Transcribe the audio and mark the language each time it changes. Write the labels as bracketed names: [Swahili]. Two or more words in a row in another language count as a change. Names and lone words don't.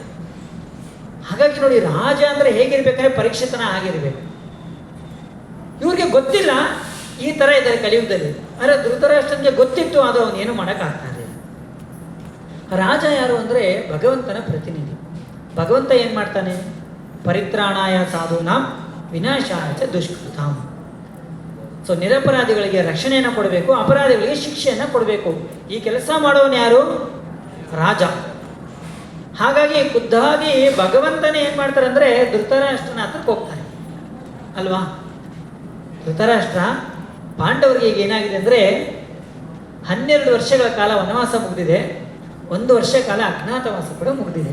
[Kannada] ಹಾಗಾಗಿ ನೋಡಿ, ರಾಜ ಅಂದರೆ ಹೇಗಿರ್ಬೇಕಾದ್ರೆ ಪರೀಕ್ಷಿತನ ಆಗಿರ್ಬೇಕು. ಇವ್ರಿಗೆ ಗೊತ್ತಿಲ್ಲ, ಈ ಥರ ಇದ್ದಾರೆ ಕಲಿಯುಗದಲ್ಲಿ. ಆದರೆ ಧೃತರಾಷ್ಟ್ರನಿಗೆ ಗೊತ್ತಿತ್ತು, ಅದು ಅವನೇನು ಮಾಡೋಕ್ಕಾಗ್ತಾ ಇರಲಿಲ್ಲ. ರಾಜ ಯಾರು ಅಂದರೆ ಭಗವಂತನ ಪ್ರತಿನಿಧಿ. ಭಗವಂತ ಏನು ಮಾಡ್ತಾನೆ? [Sanskrit] ಪರಿತ್ರಾಣಾಯ ಸಾಧೂನಾಂ ವಿನಾಶಾಯ ಚ ದುಷ್ಕೃತಾಂ. [Kannada] ಸೊ ನಿರಪರಾಧಿಗಳಿಗೆ ರಕ್ಷಣೆಯನ್ನು ಕೊಡಬೇಕು, ಅಪರಾಧಿಗಳಿಗೆ ಶಿಕ್ಷೆಯನ್ನು ಕೊಡಬೇಕು. ಈ ಕೆಲಸ ಮಾಡೋನು ಯಾರು? ರಾಜ. ಹಾಗಾಗಿ ಖುದ್ದಾಗಿ ಭಗವಂತನೇ ಏನು ಮಾಡ್ತಾರೆ ಅಂದರೆ, ಧೃತರಾಷ್ಟ್ರನ ಹತ್ರಕ್ಕೆ ಹೋಗ್ತಾರೆ ಅಲ್ವಾ? ಧೃತರಾಷ್ಟ್ರ ಪಾಂಡವರಿಗೆ ಈಗ ಏನಾಗಿದೆ ಅಂದರೆ, 12 ವರ್ಷಗಳ ಕಾಲ ವನವಾಸ ಮುಗಿದಿದೆ, 1 ವರ್ಷ ಕಾಲ ಅಜ್ಞಾತವಾಸ ಕೂಡ ಮುಗಿದಿದೆ.